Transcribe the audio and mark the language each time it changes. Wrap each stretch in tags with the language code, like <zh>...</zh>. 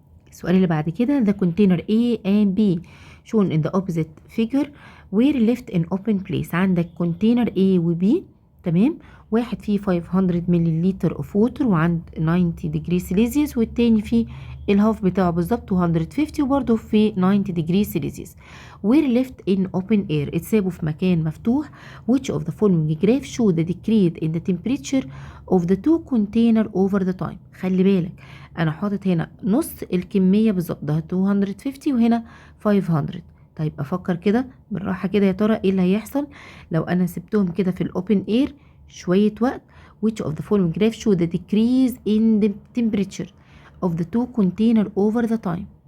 <ar>السؤال اللي بعد كده</ar> <en>the container A and B shown in the opposite figure were left in open place.</en> <ar>عندك container A و B. تمام. واحد فيه 500 ملي لتر اوف ووتر وعند 90 ديجري سيليزيوس، والتاني فيه الهاف بتاعه بالظبط 250 وبرضه في 90 ديجري سيليزيوس.</ar> <en>were left in open air،</en> <ar>اتسابوا في مكان مفتوح.</ar> <en>which of the following graph show the decrease in the temperature of the two container over the time.</en> <ar>خلي بالك انا حاطط هنا نص الكميه بالظبط، ده 250 وهنا 500. طيب افكر كده بالراحه كده، يا ترى ايه اللي هيحصل لو انا سبتهم كده في الاوبن اير شويه وقت؟</ar> <en>which of the following graph show the decrease in the temperature of the two container over the time.</en>